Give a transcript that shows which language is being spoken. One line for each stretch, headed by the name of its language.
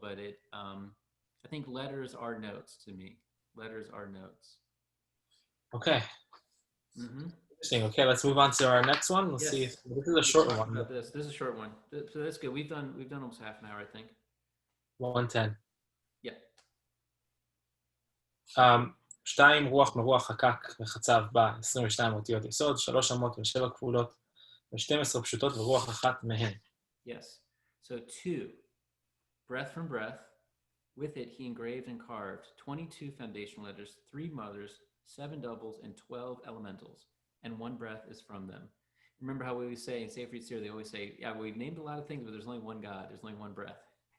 English: But I think letters are notes to me. Letters are notes. Okay, Mm-hmm. interesting. Okay, let's move on to our next one. Let's see if Yes, this is a let's short talk one, about but this. This is a short one, so that's good. We've done almost half an hour, I think. 110. Yeah. um,
Hebrew: 2 רוח מרוח חקק וחצב בה 22 אותיות יסוד, 3 אמות ו7 כפולות ו12 פשוטות ורוח אחת מהן.
English: Yes. So 2, breath from breath. With it, he engraved and carved 22 foundational letters, 3 mothers, 7 doubles, and 12 elementals. And 1 breath is from them. Remember how we always say in Sefer Yetzirah, they always say, yeah, we've named a lot of things, but there's only one God. There's only one breath.